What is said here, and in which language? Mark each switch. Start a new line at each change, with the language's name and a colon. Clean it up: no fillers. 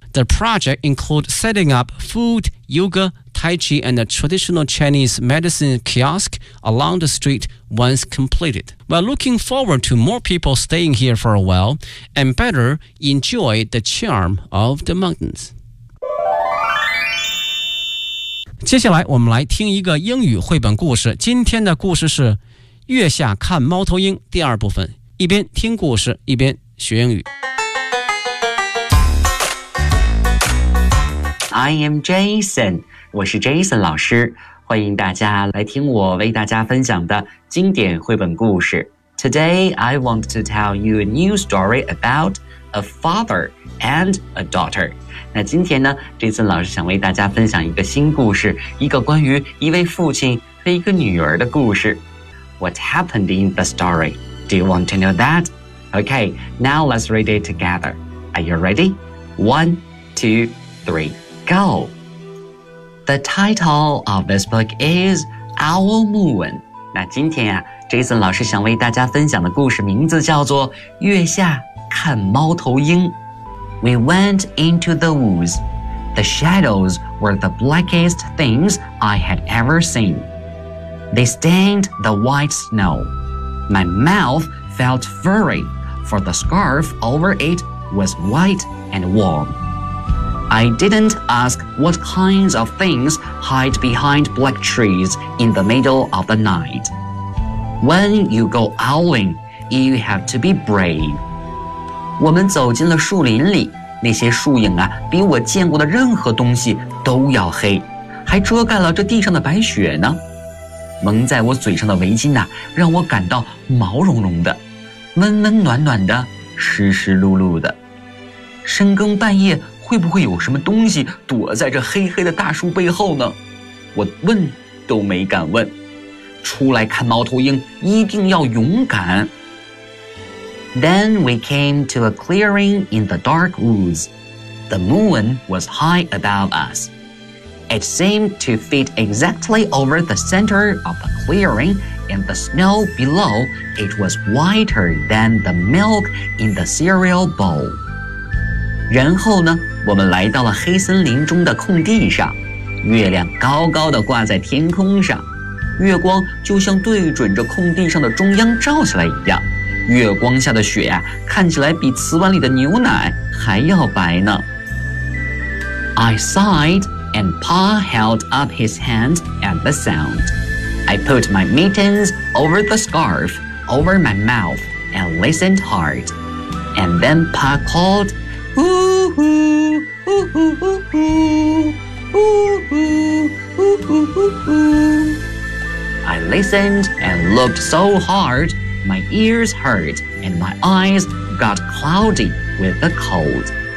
English: The project includes setting up food, yoga, tai chi, and a traditional Chinese medicine kiosk along the street once completed. We're looking forward to more people staying here for a while and better enjoy the charm of the mountains.
Chinese: 接下来我们来听一个英语绘本故事，今天的故事是月下看猫头鹰第二部分，一边听故事一边学英语。 I am Jason，我是 Jason 老师，欢迎大家来听我为大家分享的经典绘本故事。
English: Today I want to tell you a new story about a father and a daughter。
Chinese: 那今天呢，这次老师想为大家分享一个新故事，一个关于一位父亲和一个女儿的故事。
English: What happened in the story? Do you want to know that? Okay, now let's read it together. Are you ready? One, two, three, go! The title of this book is Owl Moon.
Chinese: 那今天啊，这次老师想为大家分享的故事名字叫做月下看猫头鹰。
English: We went into the woods. The shadows were the blackest things I had ever seen. They stained the white snow. My mouth felt furry, for the scarf over it was white and warm. I didn't ask what kinds of things hide behind black trees in the middle of the night. When you go owling, you have to be brave.
Chinese: 我们走进了树林里。那些树影啊，比我见过的任何东西都要黑，还遮盖了这地上的白雪呢。蒙在我嘴上的围巾啊，让我感到毛茸茸的，温温暖暖的，湿湿漉漉的。深更半夜，会不会有什么东西躲在这黑黑的大树背后呢？我问都没敢问。出来看猫头鹰，一定要勇敢。
English: Then we came to a clearing in the dark woods. The moon was high above us. It seemed to fit exactly over the center of the clearing, and the snow below it was whiter than the milk in the cereal bowl.
Chinese: 然后呢，我们来到了黑森林中的空地上，月亮高高的挂在天空上，月光就像对准着空地上的中央照下来一样。月光下的雪呀，看起来比瓷碗里的牛奶还要白呢。
English: I sighed, and Pa held up his hand at the sound. I put my mittens over the scarf, over my mouth, and listened hard. And then Pa called, I listened and looked so hard, my ears hurt and my eyes got cloudy with the cold.